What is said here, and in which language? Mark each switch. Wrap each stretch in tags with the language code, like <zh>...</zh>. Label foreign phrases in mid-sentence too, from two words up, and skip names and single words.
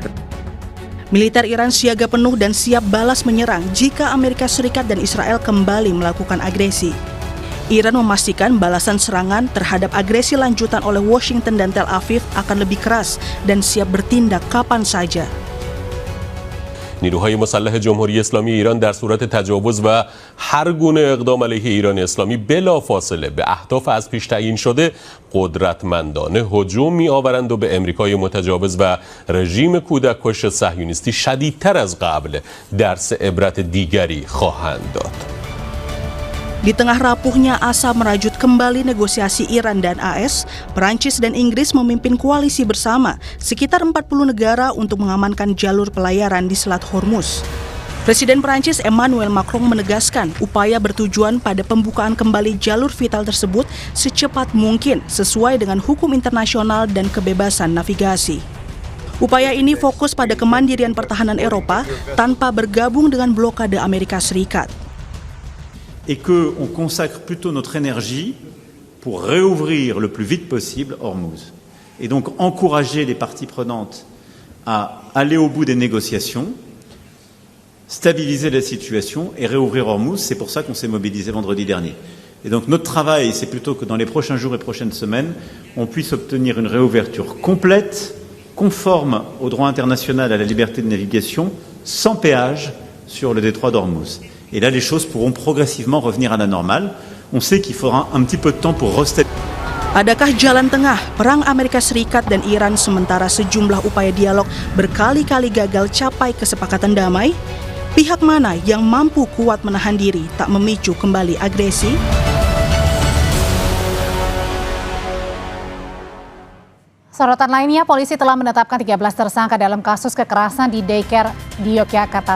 <id>Militer Iran siaga penuh dan siap balas menyerang jika Amerika Serikat dan Israel kembali melakukan agresi. Iran memastikan balasan serangan terhadap agresi lanjutan oleh Washington dan Tel Aviv akan lebih keras dan siap bertindak kapan saja.</id> <fa>نیروهای مسلح جمهوری اسلامی ایران در صورت تجاوز و هر گونه اقدام علیه ایران اسلامی بلافاصله به اهداف از پیش تعیین شده قدرتمندانه هجوم می‌آورند و به امریکای متجاوز و رژیم کودککش صهیونیستی شدیدتر از قبل درس عبرت دیگری خواهند داد.</fa> <id>Di tengah rapuhnya asa merajut kembali negosiasi Iran dan AS, Perancis dan Inggris memimpin koalisi bersama sekitar 40 negara untuk mengamankan jalur pelayaran di Selat Hormuz. Presiden Perancis Emmanuel Macron menegaskan upaya bertujuan pada pembukaan kembali jalur vital tersebut secepat mungkin sesuai dengan hukum internasional dan kebebasan navigasi. Upaya ini fokus pada kemandirian pertahanan Eropa tanpa bergabung dengan blokade Amerika Serikat.</id> <fr>Et qu'on consacre plutôt notre énergie pour réouvrir le plus vite possible Hormuz. Et donc encourager les parties prenantes à aller au bout des négociations, stabiliser la situation et réouvrir Hormuz. C'est pour ça qu'on s'est mobilisé vendredi dernier. Et donc notre travail, c'est plutôt que dans les prochains jours et prochaines semaines, on puisse obtenir une réouverture complète, conforme au droit international à la liberté de navigation, sans péage sur le détroit d'Hormuz. Et là, les choses pourront progressivement revenir à la normale. On sait qu'il faudra un petit peu de temps pour rester.</fr> <id>Adakah jalan tengah perang Amerika Serikat dan Iran sementara sejumlah upaya dialog berkali-kali gagal capai kesepakatan damai? Pihak mana yang mampu kuat menahan diri tak memicu kembali agresi? Sorotan lainnya, polisi telah menetapkan 13 tersangka dalam kasus kekerasan di daycare di Yogyakarta.</id>